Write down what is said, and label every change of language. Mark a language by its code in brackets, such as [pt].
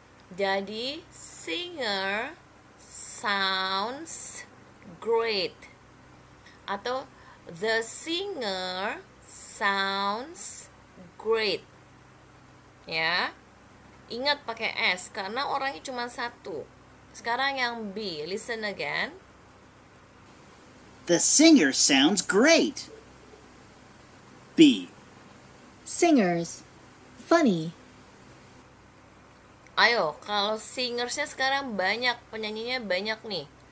[id] Jadi [en] singer sounds great. [id] Atau [en] the singer sounds great. [id] Ya. Ingat pakai S karena orangnya cuma satu. Sekarang yang B, [en] listen again. The singer sounds great. B. Singers, funny. [id] Ayo, kalau singersnya sekarang banyak, penyanyinya banyak nih.